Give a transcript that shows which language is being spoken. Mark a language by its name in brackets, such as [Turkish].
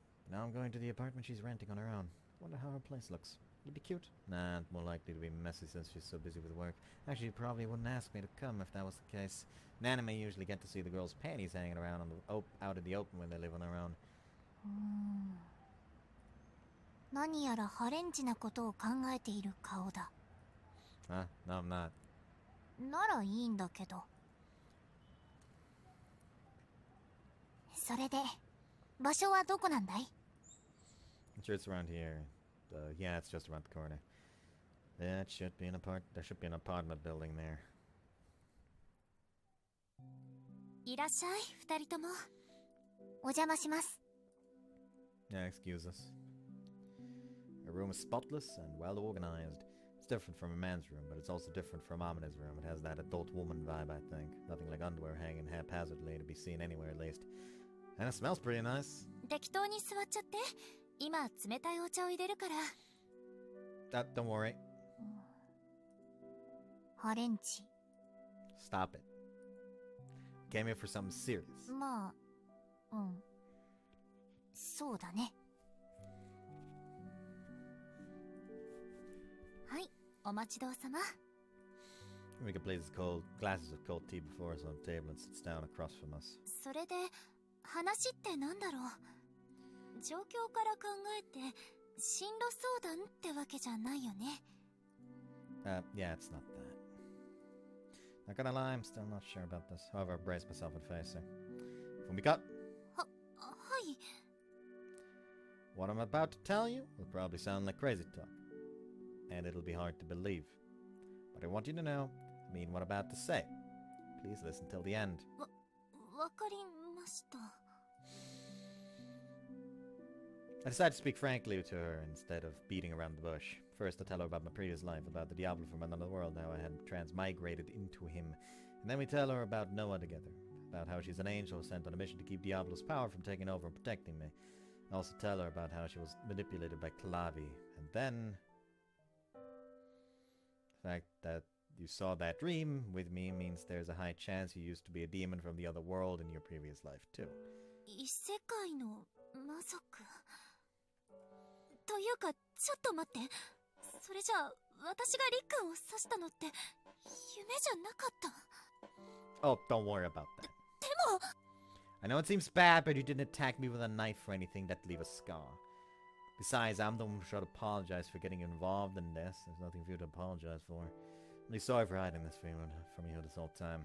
[English] Now I'm going to the apartment she's renting on her own. Wonder how her place looks. Would it be cute? Nah, more likely to be messy since she's so busy with work. Actually, she probably wouldn't ask me to come if that was the case. Nanime usually get to see the girls' panties hanging around on the out in the open when they live on their own. [Japanese] 何やらハレンチなことを考えている顔だ。 [English] Huh? No, I'm not. [Japanese] ならいいんだけど。それで、場所はどこなんだい？ [English] I'm sure it's around here. Yeah, it's just around the corner. There should be an apartment building there. [Japanese] いらっしゃい、二人とも。お邪魔します。 [English] Yeah, excuse us. Her room is spotless and well organized. It's different from a man's room, but it's also different from Amina's room. It has that adult woman vibe, I think. Nothing like underwear hanging haphazardly to be seen anywhere, at least. And it smells pretty nice. [Japanese] 適当に座っちゃって。今、冷たいお茶を入れるから。 [English] Don't worry. [Japanese] ハレンチ。 [English] Stop it. Came here for something serious. [Japanese] まあ、うん。そうだね。はい、お待ちどうさま。 [English] We can place glasses of cold tea before us on the table and sits down across from us. [Japanese] それで、話ってなんだろう。状況から考えて、進路相談ってわけじゃないよね。 [English] Yeah, it's not that. Not gonna lie, I'm still not sure about this. However, I brace myself and face her. Fumika? [Japanese] はい。 [English] What I'm about to tell you will probably sound like crazy talk. And it'll be hard to believe. But I want you to know, I mean what I'm about to say. Please listen till the end. [Japanese] わかりました。 [English] I decided to speak frankly to her instead of beating around the bush. First, I tell her about my previous life, about the Diablo from another world, how I had transmigrated into him. And then we tell her about Noah together, about how she's an angel sent on a mission to keep Diablo's power from taking over and protecting me. I also tell her about how she was manipulated by Clavi. And then... the fact that you saw that dream with me means there's a high chance you used to be a demon from the other world in your previous life, too. [Japanese] 異世界の魔族というか、ちょっと待って。それじゃあ、私がリックンを刺したのって夢じゃなかった。 [English] Oh, don't worry about that. [Japanese] でも [English] I know it seems bad, but you didn't attack me with a knife or anything that leave a scar. Besides, I'm the one who should apologize for getting involved in this. There's nothing for you to apologize for. I'm really sorry for hiding this from you this whole time.